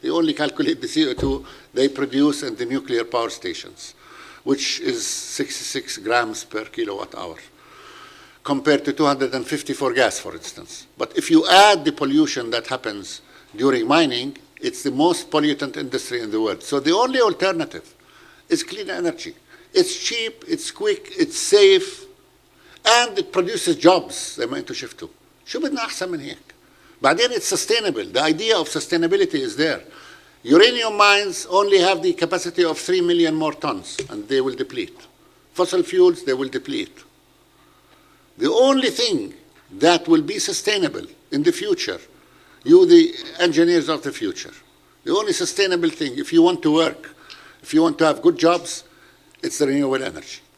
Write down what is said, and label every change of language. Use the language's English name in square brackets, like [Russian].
[English] They only calculate the CO2 they produce in the nuclear power stations, which is 66 grams per kilowatt hour, compared to 250 for gas, for instance. But if you add the pollution that happens during mining, it's the most pollutant industry in the world. So the only alternative is clean energy. It's cheap, it's quick, it's safe, and it produces jobs. [Arabic] زي ما انتوا شفتوا. شو بدنا أحسن من هيك؟ بعدين [English] it's sustainable. The idea of sustainability is there. Uranium mines only have the capacity of 3 million more tons, and they will deplete. Fossil fuels, they will deplete. The only thing that will be sustainable in the future, you the engineers of the future, the only sustainable thing, if you want to work, if you want to have good jobs, it's the renewable energy.